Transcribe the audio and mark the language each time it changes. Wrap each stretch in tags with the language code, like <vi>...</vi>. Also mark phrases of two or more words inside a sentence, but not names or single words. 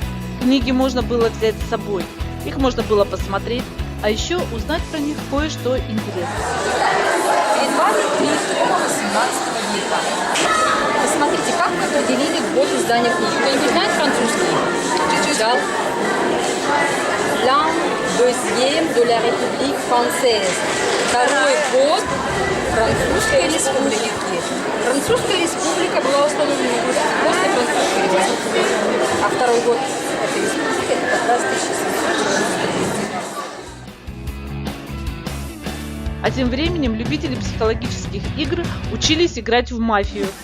<ru>Книги можно было взять с собой. Их можно было посмотреть, а еще узнать про них кое-что интересное. Перед вами книги 18 века. Посмотрите, как мы определили год издания книги. Кто-нибудь знает французский? Да.</ru> <fr>L'an deuxième de la République française.</fr> <ru>Второй год Французской республики. Французская республика была установлена после французской революции. А второй год этой республики это как раз 1793. А тем временем любители психологических игр учились играть в мафию.</ru>